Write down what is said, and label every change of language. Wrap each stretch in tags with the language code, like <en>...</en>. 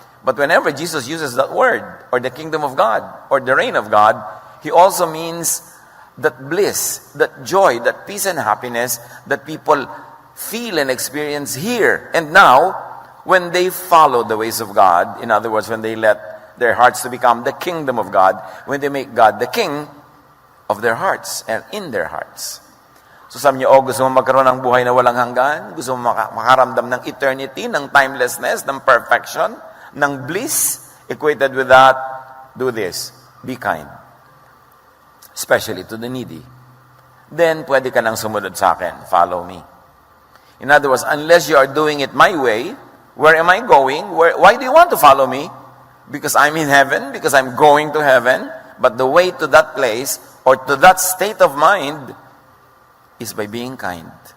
<en>But whenever Jesus uses that word, or the kingdom of God, or the reign of God, He also means that bliss, that joy, that peace and happiness that people feel and experience here and now when they follow the ways of God. In other words, when they let their hearts to become the kingdom of God, when they make God the king of their hearts and in their hearts.</en> <tl>So sabi niyo, gusto mo magkaroon ng buhay na walang hanggan? Gusto mo makaramdam ng eternity, ng timelessness, ng perfection, ng bliss?</tl> <en>Equated with that, do this. Be kind. Especially to the needy.</en> <tl>Then, pwede ka nang sumunod sa akin.</tl> <en>Follow me. In other words, unless you are doing it my way, where am I going? Why do you want to follow me? Because I'm in heaven, because I'm going to heaven. But the way to that place, or to that state of mind, is by being kind.</en>